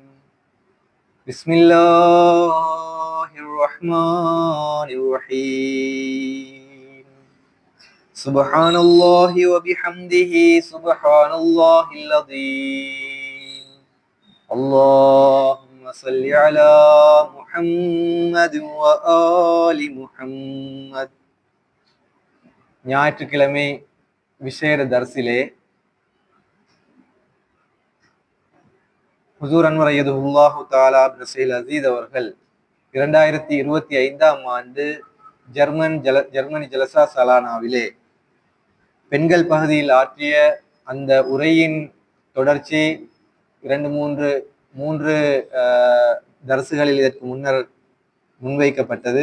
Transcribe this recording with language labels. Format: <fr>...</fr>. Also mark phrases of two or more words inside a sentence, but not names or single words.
<ar>بسم الله الرحمن الرحيم. سبحان الله وبحمده سبحان الله العظيم. اللهم صل على محمد وآل محمد.</ar> <ta>ஞாயிற்றுக்கிழமை விசேட தர்சிலே ஹுசூர் அன்வர்</ta> <ar>أيده الله تعالى بنصره العزيز</ar> <ta>அவர்கள் 2025ஆம் ஆண்டு ஜெர்மனி ஜலசா சலானாவிலே பெண்கள் பகுதியில் ஆற்றிய அந்த உரையின் தொடர்ச்சி மூன்று தர்சுகளில் இதற்கு முன்னர் முன்வைக்கப்பட்டது.</ta>